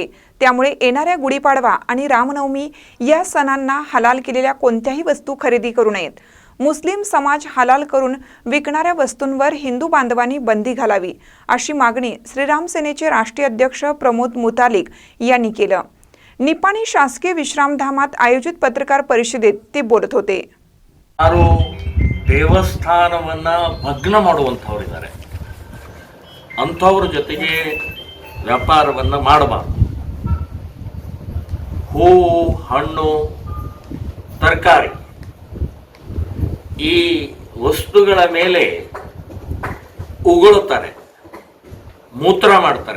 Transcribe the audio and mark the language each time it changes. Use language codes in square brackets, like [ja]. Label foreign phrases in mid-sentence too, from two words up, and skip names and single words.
[mr] त्यामुळे येणाऱ्या गुढीपाडवा आणि रामनवमी या सणांना हलाल केलेल्या कोणत्याही वस्तू खरेदी करू नयेत। मुस्लिम समाज हलाल करून विकणाऱ्या वस्तूंवर हिंदू बांधवांनी बंदी घालावी, अशी मागणी श्रीराम सेनेचे राष्ट्रीय अध्यक्ष प्रमोद मुतालिक यांनी केलं। निपाणी शासकीय विश्रामधामात आयोजित पत्रकार परिषदेत ते बोलत होते। [kn] ಯಾರು ದೇವಸ್ಥಾನವನ್ನ ಭಗ್ನ ಮಾಡುವಂತವರಿದ್ದಾರೆ, ಅಂಥವರ ಜೊತೆಗೆ ವ್ಯಾಪಾರವನ್ನ ಮಾಡಬಾರದು। ಹೂವು, ಹಣ್ಣು, ತರಕಾರಿ ಈ ವಸ್ತುಗಳ ಮೇಲೆ ಉಗುಳುತ್ತಾರೆ, ಮೂತ್ರ ಮಾಡ್ತಾರೆ।